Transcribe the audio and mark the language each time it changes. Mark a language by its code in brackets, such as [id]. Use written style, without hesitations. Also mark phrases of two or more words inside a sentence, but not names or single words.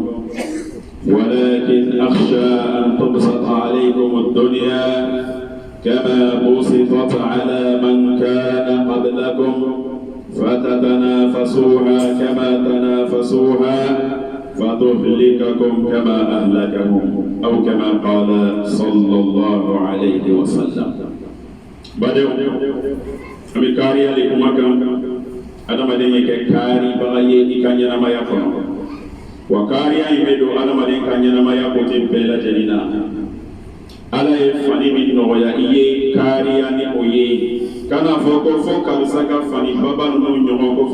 [ar] ولكن أخشى أن تبسط عليكم الدنيا كما بسطت على من كان قبلكم فتتنافسوها كما تنافسوها فتهلككم كما أهلكهم أو كما قال صلى الله عليه وسلم بدو أمكاري لكم [bm] adamaden ye kɛ kari baga ye i ka ɲɛnamaya kɔnɔ wa kariya in bɛ don adamaden ka ɲɛnamaya kote bɛɛ lajɛlen na ala ye fani min nɔgɔya i ye kariya ni o ye kana fɔ ko fo karisa ka fani baba ninnu ɲɔgɔn ko fo